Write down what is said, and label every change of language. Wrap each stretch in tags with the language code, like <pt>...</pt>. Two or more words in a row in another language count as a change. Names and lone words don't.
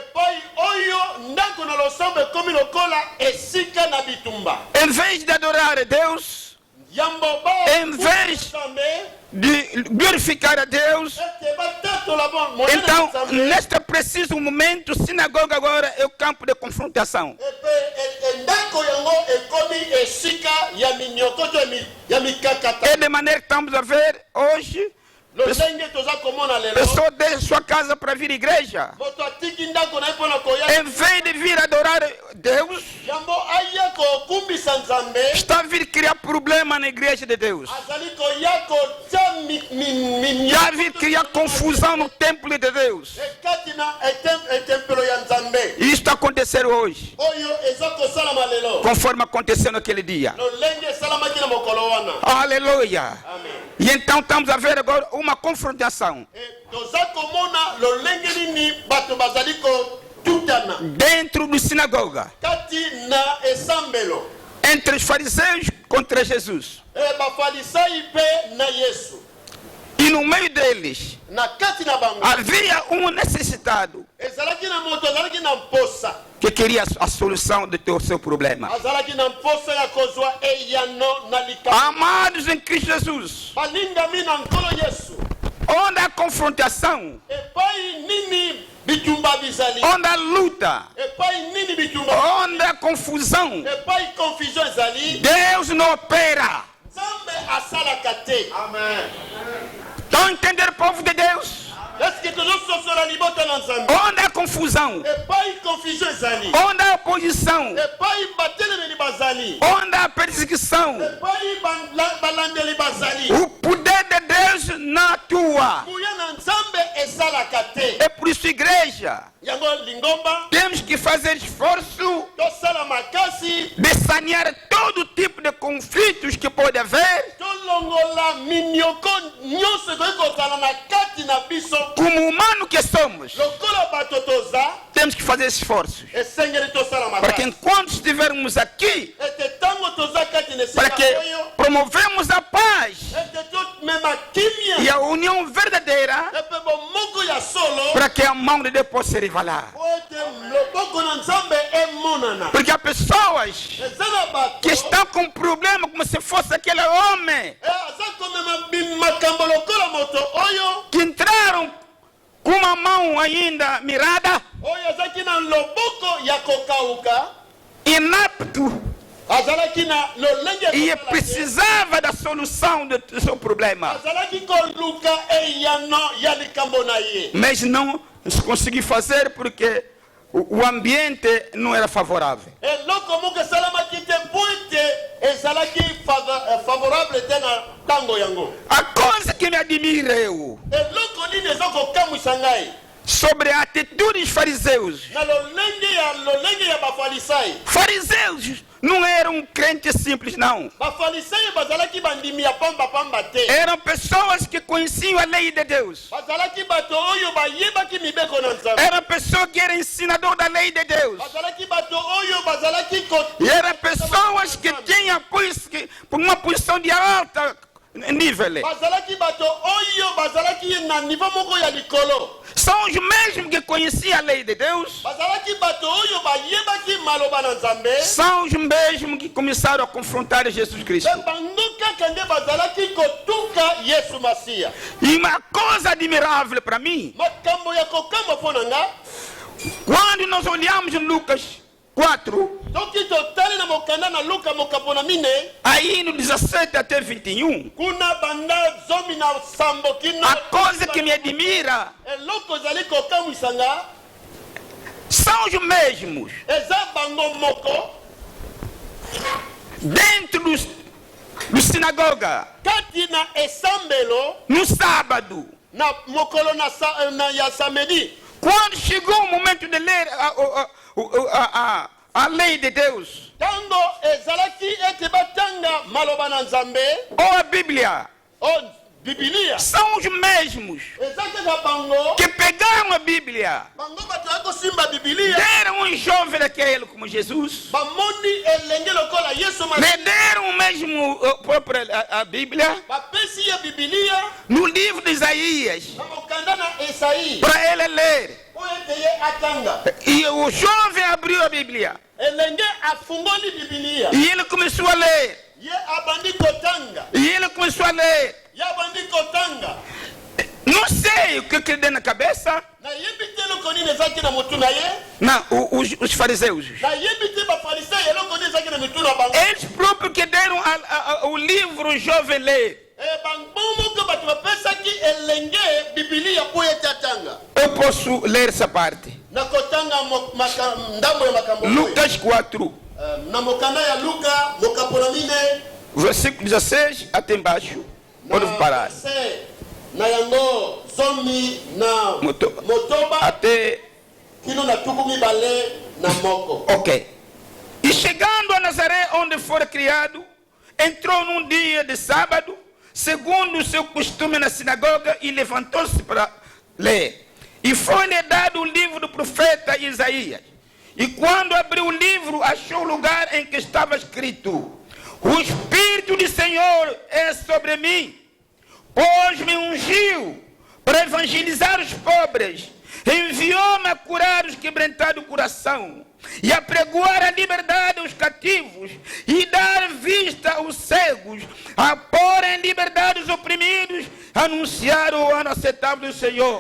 <pt>Em vez de adorar a Deus, em vez de glorificar a Deus, então neste preciso momento, sinagoga agora é o campo de confrontação. É de maneira que estamos a ver hoje</pt> <ln>lolenge toza komona lelo</ln> <pt>Pessoa deixa sua casa para vir à igreja.</pt> <ln>moto atiki ndako na ye mpona koya</ln> <pt>Em vez de vir adorar Deus,</pt> <ln>yango aya kokumbisa nzambe</ln> <pt>está a vir criar problema na igreja de Deus.</pt> <ln>azali koya kotia</ln> <pt>Está a vir criar confusão no templo de Deus.</pt> <ln>ekati na etempelo ya nzambe</ln> <pt>E isso está acontecendo hoje,</pt> <ln>oyo eza kosalama lelo</ln> <pt>conforme aconteceu naquele dia.</pt> <ln>lolenge esalamaki na mokolo wana</ln> <pt>Aleluia.</pt> <ln>amen</ln> <pt>E então estamos a ver agora uma confrontação</pt> <ln>toza komona lolenge nini bato bazali kotutana</ln> <pt>dentro da sinagoga</pt> <ln>kati na esambelo</ln> <pt>entre os fariseus contra Jesus.</pt> <ln>bafalisai mpe na yesu</ln> <pt>E no meio deles</pt> <ln>na kati na bango</ln> <pt>havia um necessitado</pt> <ln>ezalaki na moto azalaki na mposa</ln> <pt>que queria a solução do seu problema.</pt> <ln>azalaki na mposa ya kozwa eyano na likambo</ln> <pt>Amados em Cristo Jesus,</pt> <ln>balingami na nkolo yesu</ln> <pt>onde a confrontação,</pt> <ln>epai nini bitumba bizali</ln> <pt>onde a luta,</pt> <ln>epai nini bitumba</ln> <pt>onde a confusão,</pt> <ln>epai confusion ezali</ln> <pt>Deus não opera.</pt> <ln>nzambe asalaka te amen</ln> <pt>Estão a entender, povo de Deus?</pt> <ln>eske tozososola libota na nzambe</ln> <pt>Onde a confusão,</pt> <ln>epai confusion ezali</ln> <pt>onde a oposição,</pt> <ln>epai batelemeli bazali</ln> <pt>onde a perseguição,</pt> <ln>epai balandeli bazali</ln> <pt>o poder de Deus não atua.</pt> <ln>buya na nzambe esalaka te</ln> <pt>É por isso, igreja,</pt> <ln>yango lingomba</ln> <pt>temos que fazer esforço</pt> <ln>tosala makasi</ln> <pt>de sanear todo tipo de conflitos que pode haver.</pt> <ln>tolongola minioko nyonso ekoki kozala na kati na biso</ln> <pt>Como humano que somos,</pt> <ln>lokola bato toza</ln> <pt>temos que fazer esforços</pt> <ln>esengeli tosala</ln> <pt>para que</pt> <ln>makasi</ln> <pt>enquanto estivermos aqui,</pt> <ln>ete ntango toza kati na</ln> <pt>para</pt> <ln>esika</ln> <pt>que</pt> <ln>oyo</ln> <pt>promovemos a paz</pt> <ln>ete tomema kimia</ln> <pt>e a união verdadeira,</pt> <ln>epe bomoko ya solo</ln> <pt>para que a mão de Deus possa se revelar.</pt> <ln>po ete loboko na nzambe emonana</ln> <pt>Porque há pessoas</pt> <ln>eza na bato</ln> <pt>que estão com problema como se fosse aquele homem</pt> <ln>aza komema makambo lokola moto oyo</ln> <pt>que entraram com uma mão ainda mirada,</pt> <ln>oyo azalaki na loboko ya kokauka</ln> <pt>inapto,</pt> <ln>azalaki na lolenge ya</ln> <pt>e</pt> <ln>kosala te.</ln> <pt>precisava da solução do seu problema,</pt> <ln>azalaki koluka eyano ya likambo na ye</ln> <pt>mas não conseguiu fazer porque o ambiente não era favorável.</pt> <ln>eloko moko esalamaki te mpo ete ezalaki favorable te na ntango yango</ln> <pt>A coisa que me admira eu</pt> <ln>eloko nini eza kokamwisa ngai</ln> <pt>sobre a atitude dos fariseus.</pt> <ln>na lolenge ya bafalisai</ln> <pt>Fariseus não eram crentes simples, não.</pt> <ln>bafalisai bazalaki bandimi ya pambapamba te</ln> <pt>Eram pessoas que conheciam a lei de Deus.</pt> <ln>bazalaki bato oyo bayebaki mibeko na nzambe</ln> <pt>Era pessoa que era ensinador da lei de Deus.</pt> <ln>bazalaki bato oyo bazalaki</ln> <pt>E eram pessoas que tinham uma posição de alta nível.</pt> <ln>bazalaki bato oyo bazalaki na nivo moko ya likolo</ln> <pt>São os mesmos que conheciam a lei de Deus.</pt> <ln>bazalaki bato oyo bayebaki maloba na nzambe</ln> <pt>São os mesmos que começaram a confrontar Jesus Cristo.</pt> <ln>mpe bango kaka nde bazalaki kotuka yesu masiya</ln> <pt>E uma coisa admirável para mim,</pt> <ln>makambo ya kokamba mpo na nga</ln> <pt>quando nós olhamos em Lucas 4,</pt> <ln>soki totali na mokanda na luka mokambo na mine</ln> <pt>aí no 17 até 21,</pt> <ln>kuna banda zomi na sambo kino</ln> <pt>a coisa que me admira</pt> <ln>eloko ezali kokamwisa nga</ln> <pt>são os mesmos</pt> <ln>eza bango moko</ln> <pt>dentro do sinagoga,</pt> <ln>kati na esambelo</ln> <pt>no sábado,</pt> <ln>na mokolo na ya samedi</ln> <pt>quando chegou o momento de ler a lei de Deus,</pt> <ln>ntango ezalaki ete batanga maloba na nzambe</ln> <pt>ou a Bíblia,</pt> <ln>o bibilia</ln> <pt>são os mesmos</pt> <ln>eza kaka bango</ln> <pt>que pegaram a Bíblia,</pt> <ln>bango bato ya kosimba bibilia</ln> <pt>deram um jovem daquele como Jesus,</pt> <ln>bamoni elenge lokola yesu</ln> <pt>lhe deram o mesmo próprio a Bíblia,</pt> <ln>bapesi ye bibilia</ln> <pt>no livro de Isaías,</pt> <ln>na mokanda na esai</ln> <pt>para ele ler.</pt> <ln>po ete ye atanga</ln> <pt>E o jovem abriu a Bíblia</pt> <ln>elenge afungoli bibilia</ln> <pt>e ele começou a ler.</pt> <ln>ye abandi kotanga</ln> <pt>E ele começou a ler.</pt> <ln>ye abandi kotanga</ln> <pt>Não sei o que ele deu na cabeça.</pt> <ln>nayebi te eloko nini ezalaki na motu na ye</ln> <pt>Não, os fariseus.</pt> <ln>nayebi te bafarisai eloko nini ezalaki na mitu na bango</ln> <pt>Eles próprios que deram o livro o jovem ler.</pt> <ln>bango moko bato bapesaki elenge bibilia po ete atanga.</ln> <pt>Eu posso ler essa parte.</pt> <ln>Nakotanga ndambo ya makambo.</ln> <pt>Lucas 4.</pt> <ln>Na mokanda ya Luka mokapona mine.</ln> <pt>Versículo 16 até embaixo. Pode parar.</pt> <ln>Na yango zomi na motoba</ln> <pt>até</pt> <ln>kino na tukumi bale na moko.</ln> <pt>Ok. E chegando a Nazaré, onde foi criado, entrou num dia de sábado, segundo o seu costume na sinagoga, e levantou-se para ler. E foi-lhe dado o livro do profeta Isaías. E quando abriu o livro, achou o lugar em que estava escrito: o Espírito do Senhor é sobre mim, pois me ungiu para evangelizar os pobres, enviou-me a curar os quebrantados do coração, e a pregoar a liberdade aos cativos, e dar vista aos cegos, a pôr em liberdade os oprimidos, anunciar o ano aceitável do Senhor.</pt>